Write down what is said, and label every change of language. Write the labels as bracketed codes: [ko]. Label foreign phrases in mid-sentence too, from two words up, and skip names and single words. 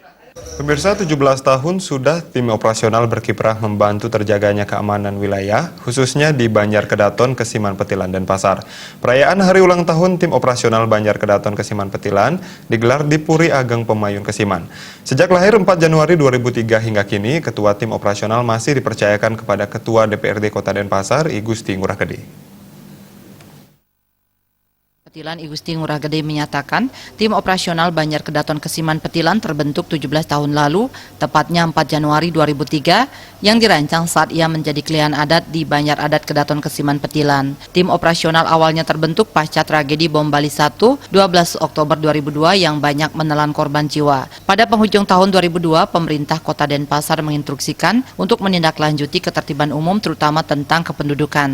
[id] Pemirsa, 17 tahun sudah tim operasional berkiprah membantu terjaganya keamanan wilayah, khususnya di Banjar Kedaton, Kesiman Petilan, dan Pasar. Perayaan hari ulang tahun tim operasional Banjar Kedaton, Kesiman Petilan digelar di Puri Ageng Pemayun, Kesiman. Sejak lahir 4 Januari 2003 hingga kini, ketua tim operasional masih dipercayakan kepada Ketua DPRD Kota Denpasar, I Gusti Ngurah Gede. Petilan I Gusti Ngurah Gede menyatakan tim operasional Banjar Kedaton Kesiman Petilan terbentuk 17 tahun lalu, tepatnya 4 Januari 2003, yang dirancang saat ia menjadi klien adat di Banjar Adat Kedaton Kesiman Petilan. Tim operasional awalnya terbentuk pasca tragedi bom Bali 1, 12 Oktober 2002 yang banyak menelan korban jiwa. Pada penghujung tahun 2002, pemerintah Kota Denpasar menginstruksikan untuk menindaklanjuti ketertiban umum terutama tentang kependudukan.